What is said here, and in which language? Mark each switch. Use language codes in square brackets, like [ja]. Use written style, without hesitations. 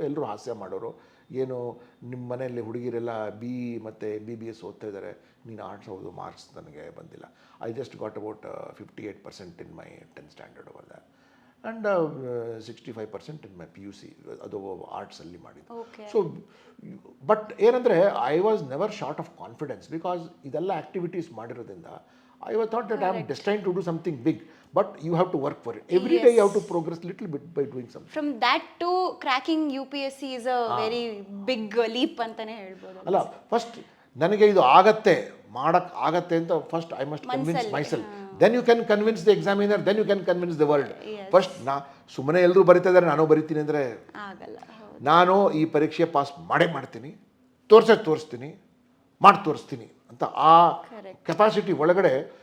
[kn] ಎಲ್ಲರೂ ಹಾಸ್ಯ ಮಾಡೋರು, ಏನು ನಿಮ್ಮ ಮನೆಯಲ್ಲಿ ಹುಡುಗಿರೆಲ್ಲ BE ಮತ್ತು MBBS ಓದ್ತಾ ಇದ್ದಾರೆ, ನೀನು ಆರ್ಟ್ಸ್ ಹೌದು, ಮಾರ್ಕ್ಸ್ ನನಗೆ ಬಂದಿಲ್ಲ. [en] I just got about 58% in my 10th standard over that and 65% in my PUC, [kn] ಅದು ಆರ್ಟ್ಸಲ್ಲಿ ಮಾಡಿದ್ದು. [en] so but ಏನಂದರೆ I was never short of confidence because [kn] ಇದೆಲ್ಲ ಆ್ಯಕ್ಟಿವಿಟೀಸ್ ಮಾಡಿರೋದ್ರಿಂದ [en] I thought that I am destined to do something big, but you have to work for it. Every day you have to progress little bit by doing something. From that to cracking UPSC is a very big leap [kn] ಅಂತಾನೆ ಹೇಳ್ಬೋದು. [en] ಅಲ್ಲ, ಫಸ್ಟ್ [kn] ನನಗೆ ಇದು ಆಗತ್ತೆ ಅಂತ [en] First I must convince myself. Then you can convince the examiner, then you can convince the world. [kn] First ಸುಮ್ಮನೆ ಎಲ್ಲರೂ ಬರೀತಾ ಇದ್ದಾರೆ ನಾನು ಬರಿತೀನಿ ಅಂದರೆ ಆಗಲ್ಲ. ನಾನು ಈ ಪರೀಕ್ಷೆ ಪಾಸ್ ಮಾಡ್ತೀನಿ, ತೋರಿಸ್ತೀನಿ, ತೋರಿಸ್ತೀನಿ ಅಂತ ಆ ಕೆಪಾಸಿಟಿ ಒಳಗಡೆ.